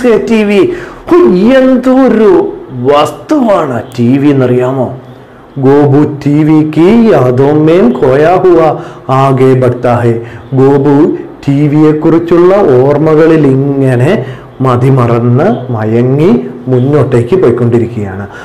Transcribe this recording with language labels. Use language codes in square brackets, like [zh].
[ml] TV എന്തൊരു വസ്തുവാണ് TV എന്നറിയാമോ? [hi] ഗോപു TV की यादों में खोया हुआ आगे बढ़ता है. [ml] ഗോപു TVയെ കുറിച്ചുള്ള ഓർമ്മകളിൽ ഇങ്ങനെ മതിമറന്ന് മയങ്ങി മുന്നോട്ടേക്ക് പോയിക്കൊണ്ടിരിക്കുകയാണ്.